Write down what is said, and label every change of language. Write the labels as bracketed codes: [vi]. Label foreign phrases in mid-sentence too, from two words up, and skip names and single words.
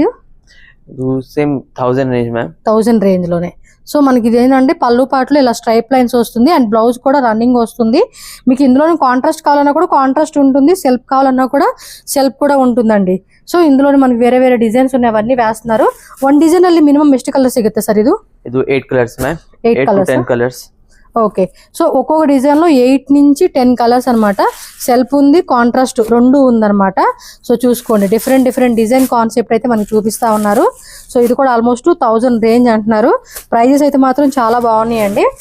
[en] same 1000 range ma'am. [te] 1000 రేంజ్ లోనే. సో మనకి ఇది ఏంటంటే పళ్ళు పాటలో ఇలా [en] stripe lines [te] వస్తుంది. [en] and blouse [te] కూడా రన్నింగ్ వస్తుంది. మీకు ఇందులోనే కాంట్రాస్ట్ కావాలన్నా కూడా కాంట్రాస్ట్ ఉంటుంది, సెల్ఫ్ కావాలన్నా కూడా సెల్ఫ్ కూడా ఉంటుందండి. సో ఇందులోనే మనకి వేరే వేరే డిజైన్స్ ఉన్నాయి, అవన్నీ వేస్తున్నారు. [en] one design [kn] ಅಲ್ಲಿ మినిమం ಎಷ್ಟು కలర్ ಸಿಗುತ್ತೆ ಸರ್? ಇದು [en] 8 colours ma'am. 8 to 10 colours. okay, so [te] ఒక్కొక్క డిజైన్ లో 8 నుంచి 10 కలర్స్ అనమాట. సెల్ఫ్ ఉంది, కాంట్రాస్ట్ రెండు ఉందన్నమాట. సో చూసుకోండి, [en] different design concept [te] అయితే మనకి చూపిస్తా ఉన్నారు. సో ఇది కూడా [en] almost 1000 range [te] అంటున్నారు. ప్రైజెస్ అయితే మాత్రం చాలా బాగున్నాయండి.